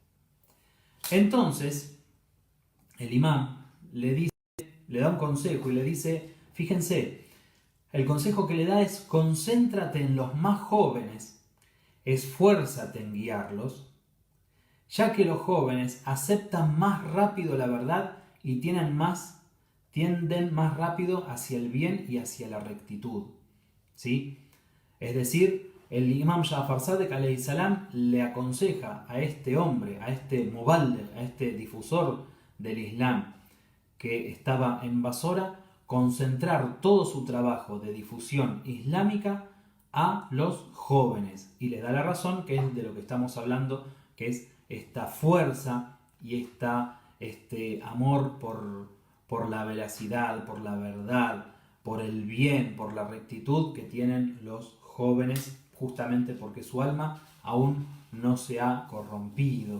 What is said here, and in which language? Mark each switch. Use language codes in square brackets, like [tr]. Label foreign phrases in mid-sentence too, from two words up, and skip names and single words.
[es] Entonces, el imam le da un consejo y le dice, fíjense, el consejo que le da es concéntrate en los más jóvenes, esfuérzate en guiarlos, ya que los jóvenes aceptan más rápido la verdad y tienden más rápido hacia el bien y hacia la rectitud. ¿Sí? Es decir, el imam Ja'far Sadek [ar] عليه السلام [es] le aconseja a este hombre, a este muballigh, a este difusor del Islam que estaba en Basora, concentrar todo su trabajo de difusión islámica a los jóvenes. Y le da la razón, que es de lo que estamos hablando, que es esta fuerza y este amor por la veracidad, por la verdad, por el bien, por la rectitud que tienen los jóvenes, justamente porque su alma aún no se ha corrompido.